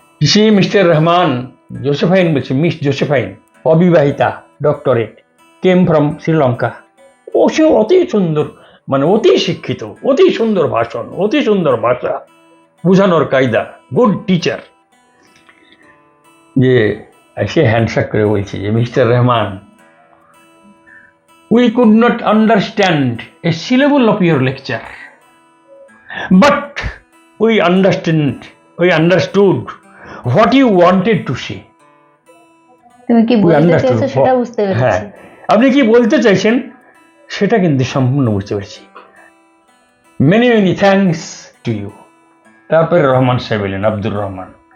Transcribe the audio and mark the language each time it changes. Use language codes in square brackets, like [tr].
[bn] সে mister Rahman, Josephine বলছে, miss Josephine, অবিবাহিতা, doctorate, [en] Came from Sri Lanka. [bn] ও সে অতি সুন্দর, মানে অতি শিক্ষিত, অতি সুন্দর ভাষণ, অতি সুন্দর ভাষা, বোঝানোর কায়দা, [en] Good teacher. [bn] যে সে হ্যান্ডশেক করে বলছে যে [en] Mister Rahman, we could not understand a syllable of your lecture, but we understood what you wanted to say. [bn] তুমি কি বলতে চাইছো সেটা বুঝতে পেরেছি। হ্যাঁ, আপনি কি বলতে চাইছেন সেটা কিন্তু সম্পূর্ণ বুঝতে পেরেছি। [en] Many many thanks to you. [bn] তারপরে রহমান সাহেব এলেন, আব্দুর রহমান।